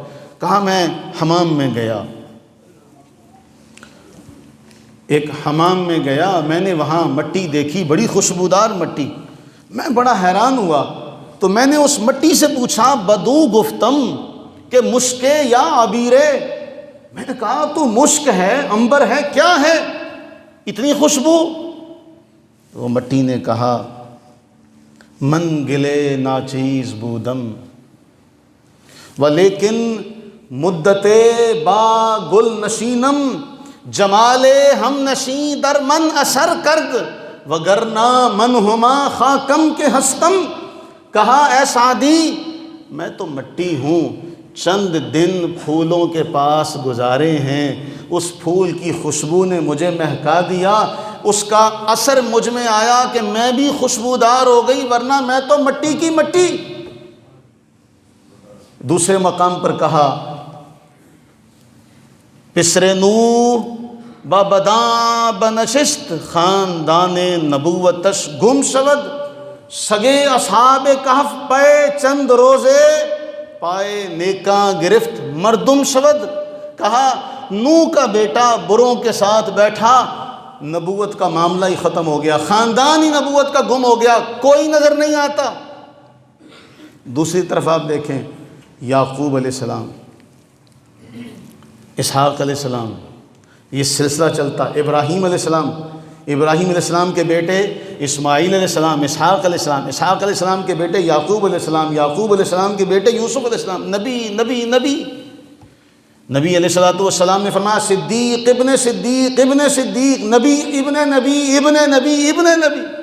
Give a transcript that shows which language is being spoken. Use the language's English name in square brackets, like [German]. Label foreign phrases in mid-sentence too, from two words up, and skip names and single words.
[Urdu] کہا میں حمام میں گیا، ایک حمام میں گیا، میں نے وہاں مٹی دیکھی، بڑی خوشبودار مٹی، میں بڑا حیران ہوا، تو میں نے اس مٹی سے پوچھا [Persian] بدو گفتم کہ مشکے یا عبیرے، [Urdu] میں نے کہا تو مشک ہے، عنبر ہے، کیا ہے اتنی خوشبو؟ تو وہ مٹی نے کہا [Persian] من گلے ناچیز بودم ولیکن مدتے با گل نشینم جمالے ہم نشیں در من اثر کرد وگرنہ من ہما خاکم کے ہستم۔ [Urdu] کہا اے سعدی میں تو مٹی ہوں، چند دن پھولوں کے پاس گزارے ہیں، اس پھول کی خوشبو نے مجھے مہکا دیا، اس کا اثر مجھ میں آیا کہ میں بھی خوشبودار ہو گئی، ورنہ میں تو مٹی کی مٹی۔ دوسرے مقام پر کہا [Persian] پسر نو بابداں بنشست خاندان نبوتش گم شود سگے اصحاب کہف پے چند روزے پائے نیکاں گرفت مردم شود۔ [Urdu] کہا نو کا بیٹا بروں کے ساتھ بیٹھا، نبوت کا معاملہ ہی ختم ہو گیا، خاندان ہی نبوت کا گم ہو گیا، کوئی نظر نہیں آتا۔ دوسری طرف آپ دیکھیں یعقوب علیہ السلام، اسحاق علیہ السلام، یہ سلسلہ چلتا، ابراہیم علیہ السلام کے بیٹے اسماعیل علیہ السلام، اسحاق علیہ السلام کے بیٹے یعقوب علیہ السلام کے بیٹے یوسف علیہ السلام، نبی علیہ السلام نے فرمایا [Arabic] صدیق ابن صدیق ابن صدیق، نبی ابن نبی ابن نبی ابن نبی۔